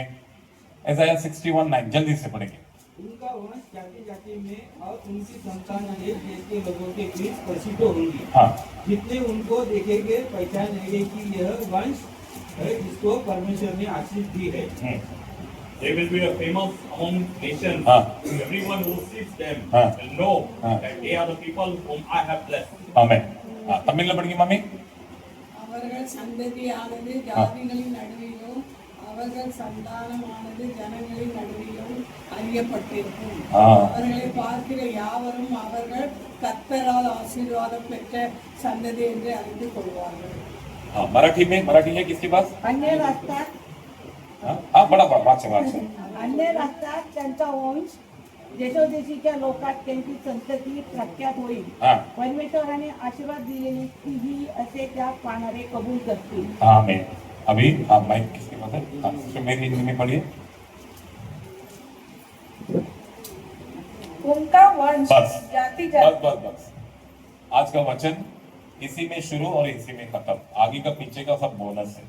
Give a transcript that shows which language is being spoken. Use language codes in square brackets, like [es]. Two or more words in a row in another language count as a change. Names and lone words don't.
[hi] यशायाह 61:9 जल्दी से पढ़ेंगे। उनका वंश जाति जाति में और उनकी संतान एक देश के लोगों के बीच प्रसिद्ध होंगी। हाँ, जितने उनको देखेंगे पहचानेंगे कि यह वंश है जिसको परमेश्वर ने आशीष दी है। [en] They will be a famous among nations. Everyone who sees them will know that they are the people whom I have blessed. [hi] आमेन। तमिल में पढ़ेंगे मम्मी। [ta] அவர்கள் சந்ததியானது ஜாதிகளின் நடுவிலும் அவர்கள் சந்தானமானது ஜனங்களின் நடுவிலும் அறியப்பட்டிருக்கும். அவர்களை பார்க்கிற யாவரும் அவர்கள் கர்த்தரால் ஆசீர்வாதம் பெற்ற சந்ததி என்று அறிந்து கொள்வார்கள். [hi] मराठी में, मराठी है किसके पास? [mr] अन्य राष्ट्रात बड़ा वाचा अन्य राष्ट्रात त्यांचा वंश देशोदेशीच्या लोकात त्यांची संतती प्रख्यात होईल. परमेश्वराने आशीर्वाद दिलेली तीही असे त्या पाहणारे कबूल करतील. [hi] आमेन। अभी माइक किसके पास है? सिस्टर मेरी हिंदी में पढ़िए। उनका वंश बस जाति बस जाति बस बस। आज का वचन इसी में शुरू और इसी में खत्म, आगे का पीछे का सब बोनस है।